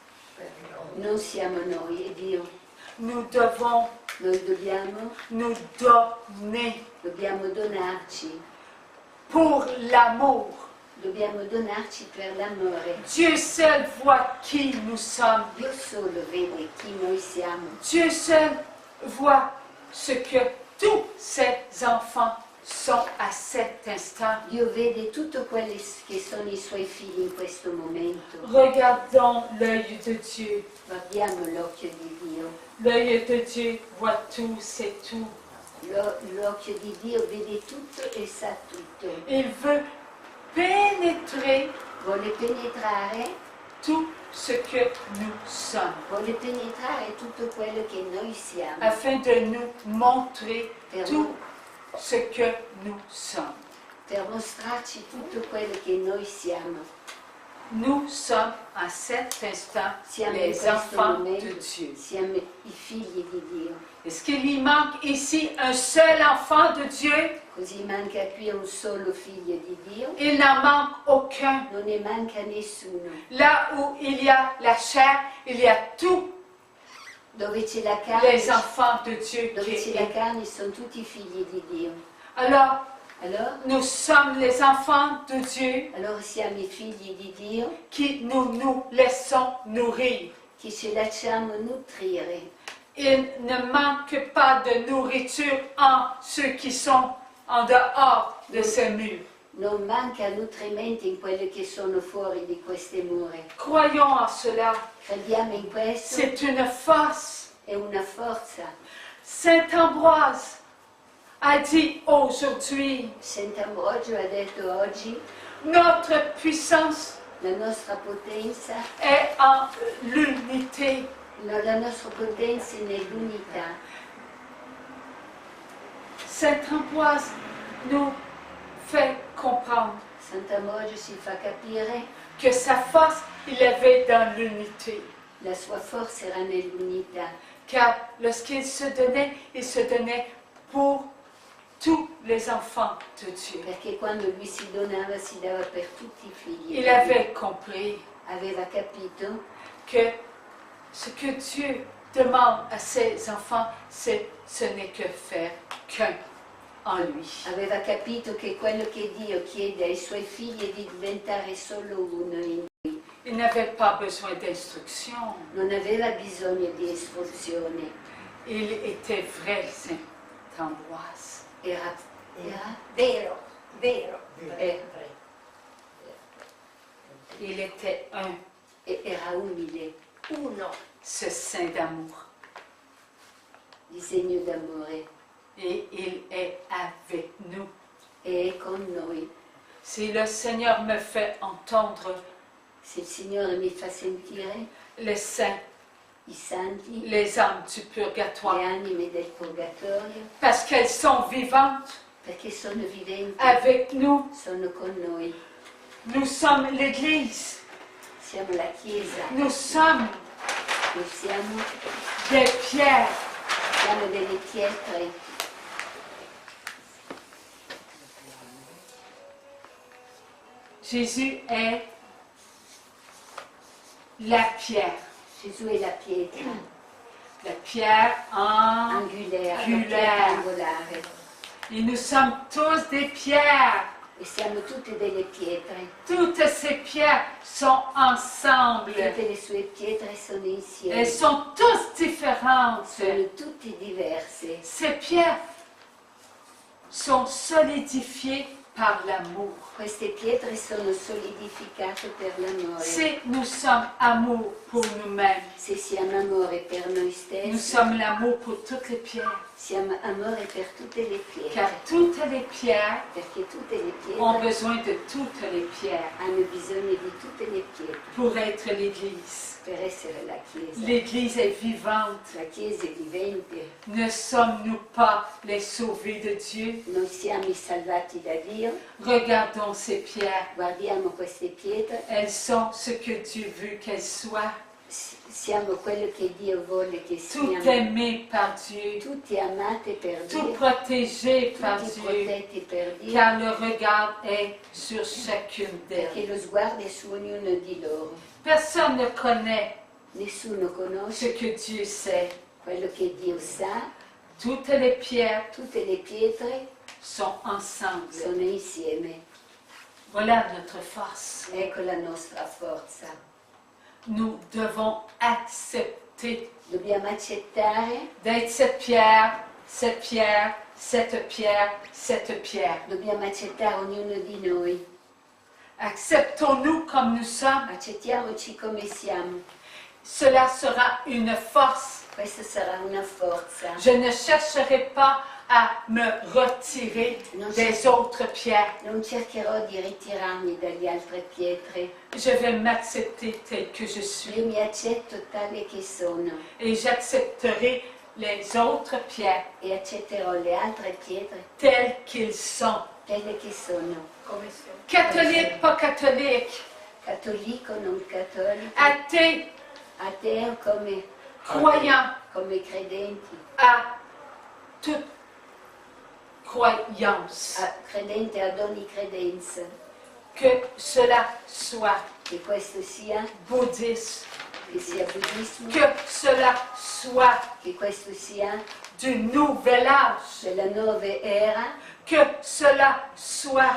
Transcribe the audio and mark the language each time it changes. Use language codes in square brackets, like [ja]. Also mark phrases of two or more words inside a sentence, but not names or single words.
[it] Non siamo noi, è Dio. [fr] Nous devons [it] Noi dobbiamo [fr] nous donner [it] donarci, [fr] pour l'amour. [it] dobbiamo donarci per l'amore. [fr] Dieu seul voit qui nous sommes. [it] Dio solo vede chi noi siamo. [fr] Dieu seul voit ce que tous ses enfants sont à cet instant. [it] Dio vede tutto quello che sono i suoi figli in questo momento. [fr] Regardons l'œil de Dieu. [it] Guardiamo l'occhio di Dio. [fr] L'œil de Dieu voit tout, sait tout. [it] L'occhio di Dio vede tutto e sa tutto. [fr] Il veut pénétrer [it] Vuole penetrare, [fr] tout ce que nous sommes, [it] vuole penetrare tutto quello che noi siamo. [fr] afin de nous montrer [it] Per, [fr] tout ce que nous sommes. [it] per mostrarci tutto quello che noi siamo. [fr] Nous sommes à cet instant [it] Siamo in [fr] les [it] questo [fr] enfants de [it] momento, [fr] Dieu. [it] siamo i figli di Dio. [fr] Est-ce qu'il y manque ici un seul enfant de Dieu? [it] Così manca qui un solo figlio di Dio, [fr] Il n'en manque aucun. [it] non ne manca nessuno. [fr] Là où il y a la chair, il y a tous [it] Dove c'è la carne, [fr] les enfants de Dieu [it] dove [fr] qui [it] c'è la [fr] est. [it] carne sono tutti figli di Dio. [fr] Alors, [it] Allora, [fr] nous sommes les enfants de Dieu [it] allora siamo i figli di Dio [fr] qui nous laissons nourrir. [it] che ci lasciamo nutrire. [fr] Il ne manque pas de nourriture en ceux qui sont en dehors de ces murs. [it] Non manca nutrimento in quelli che sono fuori di queste mura. [fr] Croyons en cela. [it] Crediamo in questo, [fr] C'est une force. [it] è una forza. [fr] Saint Ambroise a dit aujourd'hui, [it] Sant'Ambrogio ha detto oggi, [fr] notre puissance [it] la nostra potenza, [fr] est en l'unité. [it] la nostra potenza è nell'unità. [fr] Saint Ambroise nous fait comprendre [it] Sant'Ambrogio si fa capire [fr] que sa force, il l'avait dans l'unité. [it] la sua forza era nell'unità, [fr] Car lorsqu'il se donnait pour tous les enfants de Dieu. [it] perché quando lui si dava per tutti i figli. [fr] Il avait compris [it] Aveva capito [fr] que ce que Dieu demande à ses enfants, ce n'est que faire qu'un en lui. [it] Aveva capito che quello che Dio chiede ai suoi figli è di diventare solo uno in lui. [fr] Il n'avait pas besoin d'instruction. [it] Non aveva bisogno di istruzione. [fr] Il était vrai, Saint Ambroise. [it] Era Vero, vero. [fr] Il était un, [it] era umile, Uno. [fr] ce saint d'amour. [it] disegno d'amore, [fr] Et il est avec nous. [it] e è con noi. [fr] Si le Seigneur me fait entendre [it] Se il Signore mi fa sentire [fr] les saints, [it] i santi, [fr] les âmes du [it] le [fr] purgatoire, [it] anime del purgatorio, [fr] parce qu'elles sont vivantes [it] perché sono viventi, [fr] avec nous. [it] sono con noi. [fr] Nous sommes l'Église. [it] Siamo la Chiesa, [fr] Nous sommes [it] noi siamo [fr] des pierres. [it] delle pietre. [fr] Jésus est la pierre. [it] Gesù è la pietra [fr] La pierre [it] angolare, la pietra [fr] angulaire. [it] angolare. [fr] Et nous sommes tous des pierres. [it] E siamo tutte delle pietre. [fr] Toutes ces pierres sont ensemble. [it] Tutte le sue pietre sono insieme. [fr] Elles sont toutes différentes. [it] Sono tutte diverse. [fr] Ces pierres sont solidifiées par l'amour. [it] Queste pietre sono solidificate per l'amore. [fr] Si nous sommes amour pour nous-mêmes, [it] Se siamo amore per noi [fr] nous [it] stessi, [fr] sommes l'amour pour toutes les pierres. [it] siamo amore per tutte le [fr] Car [it] pietre. [fr] toutes les pierres [it] Perché tutte le [fr] ont [it] pietre [fr] besoin de toutes les pierres [it] hanno bisogno di tutte le pietre [fr] pour être l'Église. [it] per essere la Chiesa. [fr] L'Église est vivante. [it] La Chiesa è vivente. [fr] Ne sommes-nous pas les sauvés de Dieu? [it] Noi siamo i salvati da Dio. [fr] Regardons ces pierres. [it] Guardiamo queste pietre. [fr] Elles sont ce que Dieu veut qu'elles soient. [it] Siamo quello che Dio vuole che [fr] Tout [it] siamo. [fr] aimées par Dieu. [it] Tutti amate per [fr] Tout [it] Dio. [fr] protégées par [it] Tutti [fr] Dieu. [it] protetti per Dio. [fr] Car le regard est sur chacune [it] Perché [fr] d'elles. [it] lo sguardo è su ognuno di loro. [fr] Personne ne connaît [it] Nessuno [fr] ce [it] conosce [fr] que Dieu sait. [it] quello che Dio sa. [fr] Toutes les pierres [it] Tutte le pietre [fr] sont ensemble. [it] sono insieme. [fr] Voilà notre force. [it] Ecco la nostra forza. [fr] Nous devons accepter [it] Dobbiamo accettare [fr] d'être cette pierre cette pierre, cette pierre, cette pierre. [it] Dobbiamo accettare ognuno di noi. [fr] Acceptons-nous comme nous sommes. [it] Accettiamoci come siamo. [fr] Cela sera une force. [it] Questa sarà una forza. [fr] Je ne chercherai pas à me retirer des autres pierres. [it] Non cercherò di ritirarmi dalle altre pietre. [fr] Je vais m'accepter tel que je [it] Io [fr] suis. [it] mi accetto tale che sono [fr] Et j'accepterai les autres pierres [it] e accetterò le altre pietre [fr] telles qu'ils sont. [it] telle che sono. Come sono? [fr] Catholique, pas catholique. [it] Cattolico, non cattolico, [fr] Athée, [it] ateo [fr] croyant [it] come credenti, [fr] à toute croyance. [it] credente ad ogni credenza. [fr] Que cela soit [it] Che questo sia, [fr] bouddhiste. [it] che sia buddismo, [fr] Que cela soit [it] che questo sia [fr] du nouvel âge. [it] della nuova era, [fr] Que cela soit